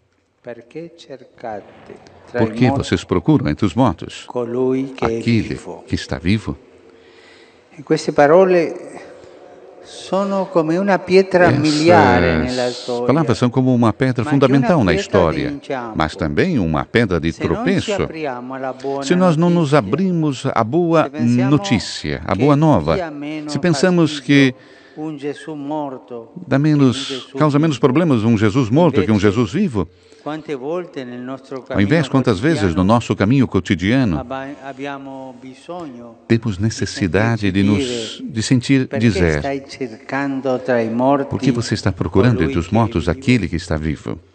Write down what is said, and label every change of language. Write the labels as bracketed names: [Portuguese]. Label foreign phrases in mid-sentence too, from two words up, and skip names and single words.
[Portuguese] Por que vocês procuram entre os mortos aquele que está vivo?" [Italian] Queste parole sono come una pietra miliare nella storia. [Portuguese] As palavras são como uma pedra fundamental na história, mas também uma pedra de tropeço. Se nós não nos abrimos à boa notícia, à boa nova, se pensamos que causa menos problemas um Jesus morto que um Jesus vivo, ao invés, quantas vezes no nosso caminho cotidiano temos necessidade de sentir dizer: "Por que você está procurando entre os mortos aquele que está vivo?"